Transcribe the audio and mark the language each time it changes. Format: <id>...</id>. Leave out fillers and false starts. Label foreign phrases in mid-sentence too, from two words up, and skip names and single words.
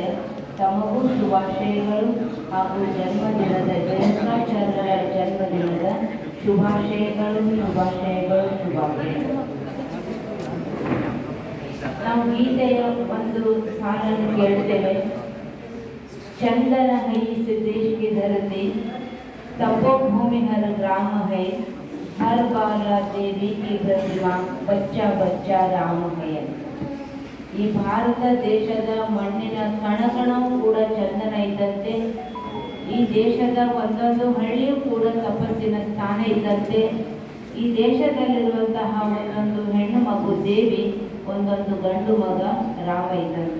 <kn>ತಮಗೂ ಶುಭಾಶಯಗಳು ಹಾಗೂ ಜನ್ಮದಿನದ ಜಯಂತಾಚಾರ್ಯರ ಜನ್ಮದಿನದ ಶುಭಾಶಯಗಳು. ನಾವು ಗೀತೆಯ ಒಂದು ಸಾಲನ್ನು ಕೇಳ್ತೇವೆ.</kn> <hi>चंदन है सिद्धेश की धरती, तपोभूमि हर ग्राम है, हर बाला देवी की प्रतिमा, बच्चा बच्चा राम है.</hi> <kn>ಈ ಭಾರತ ದೇಶದ ಮಣ್ಣಿನ ಕಣಕಣವೂ ಕೂಡ ಚಂದನ ಇದ್ದಂತೆ, ಈ ದೇಶದ ಒಂದೊಂದು ಹಳ್ಳಿಯೂ ಕೂಡ ತಪಸ್ಸಿನ ಸ್ಥಾನ ಇದ್ದಂತೆ, ಈ ದೇಶದಲ್ಲಿರುವಂತಹ ಒಂದೊಂದು ಹೆಣ್ಣು ಮಗು ದೇವಿ, ಒಂದೊಂದು ಗಂಡು ಮಗ ರಾಮ ಇದ್ದಂತೆ.</kn>